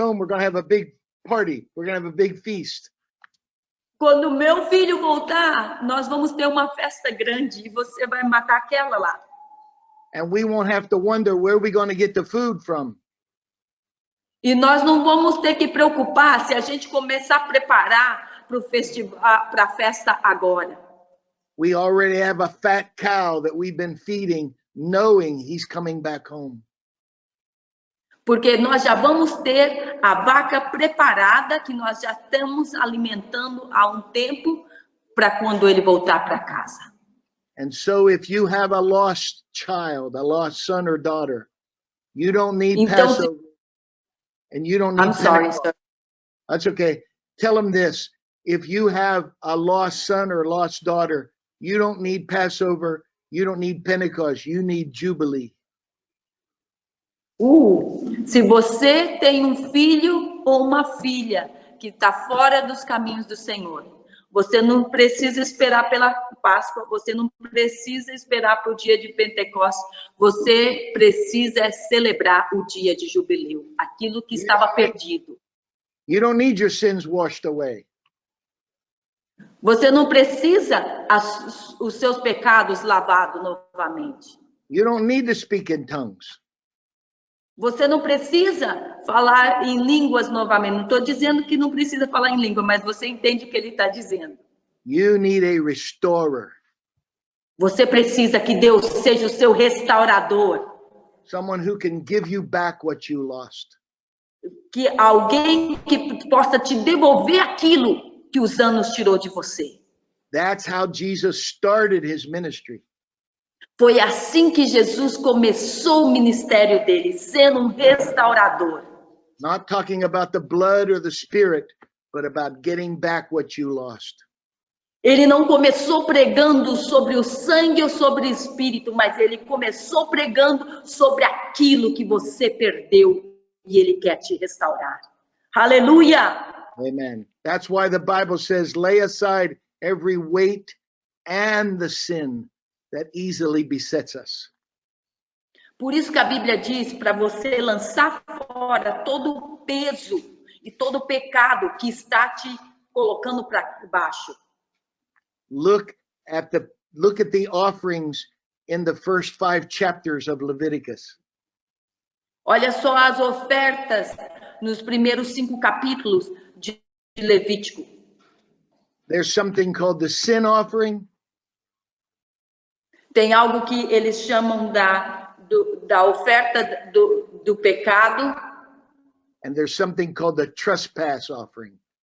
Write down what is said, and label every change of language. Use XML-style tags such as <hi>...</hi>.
<en>home, we're going to have a big party. We're going to have a big feast.</en> <pt>Quando meu filho voltar, nós vamos ter uma festa grande e você vai matar aquela lá.</pt> <en>And we won't have to wonder where we're going to get the food from.</en> <pt>E nós não vamos ter que preocupar se a gente começar a preparar para o festival, para a festa agora.</pt> <en>We already have a fat cow that we've been feeding, knowing he's coming back home.</en> <pt>Porque nós já vamos ter a vaca preparada, que nós já estamos alimentando há um tempo, para quando ele voltar para casa.</pt> <en>And so if you have a lost child, a lost son or daughter, you don't need</en> <pt>Então,</pt> <en>Passover. And you don't need I'm sorry, Pentecost. sir. That's okay. Tell them this. If you have a lost son or lost daughter, you don't need Passover. You don't need Pentecost. You need Jubilee.</en> <pt>Se você tem um filho ou uma filha que está fora dos caminhos do Senhor, você não precisa esperar pela Páscoa, você não precisa esperar para o dia de Pentecostes, você precisa celebrar o dia de jubileu, aquilo que estava perdido.</pt> <en>You don't need your sins washed away.</en> <pt>Você não precisa os seus pecados lavados novamente.</pt> <en>You don't need to speak in tongues.</en> <pt>Você não precisa falar em línguas novamente. Não estou dizendo que não precisa falar em língua, mas você entende o que ele está dizendo.</pt> <en>You need a restorer.</en> <pt>Você precisa que Deus seja o seu restaurador.</pt> <en>Someone who can give you back what you lost.</en> <pt>Que alguém que possa te devolver aquilo que os anos tirou de você.</pt> <en>That's how Jesus started his ministry.</en> <pt>Foi assim que Jesus começou o ministério dele, sendo um restaurador.</pt> <en>Not talking about the blood or the spirit, but about getting back what you lost.</en> <pt>Ele não começou pregando sobre o sangue ou sobre o espírito, mas ele começou pregando sobre aquilo que você perdeu e ele quer te restaurar. Aleluia!</pt> <en>Amen. That's why the Bible says, lay aside every weight and the sin that easily besets us.</en> <pt>Por isso que a Bíblia diz para você lançar fora todo o peso e todo o pecado que está te colocando para baixo.</pt> <en>Look at the offerings in the first 5 chapters of Leviticus.</en> <pt>Olha só as ofertas nos primeiros 5 capítulos de Levítico.</pt> <en>There's something called the sin offering.</en> <pt>Tem algo que eles chamam da oferta do pecado.</pt> <en>And there's something called the trespass offering.</en>